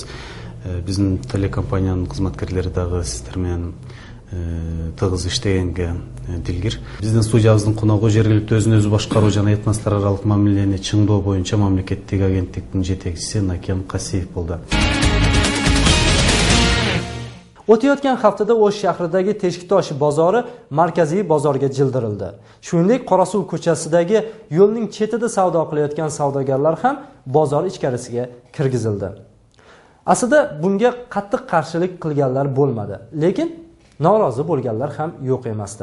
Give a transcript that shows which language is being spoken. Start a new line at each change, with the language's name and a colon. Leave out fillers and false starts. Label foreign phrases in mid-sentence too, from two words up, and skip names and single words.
Kyrgyz: Биздин телекомпаниянын кызматкерлери дагы сиздер менен тыгыз иштегенге дилгир. Биздин студиябыздын коногу жергиликтүү өзүн өзү башкаруу жана этностор аралык мамилени чыңдоо боюнча мамлекеттик агенттиктин жетекчиси Накен Касиев болду.
Uzbek: O'tayotgan haftada O'sh shahridagi Teshiktosh bozori markaziy bozorga jildirildi. Shuningdek, Qorasuv ko'chasidagi yo'lning chetida savdo qilayotgan savdogarlar ham bozor ichkarisiga kirgizildi. Aslida bunga qattiq qarshilik qilganlar bo'lmadi, lekin norozi bo'lganlar ham yo'q emasdi.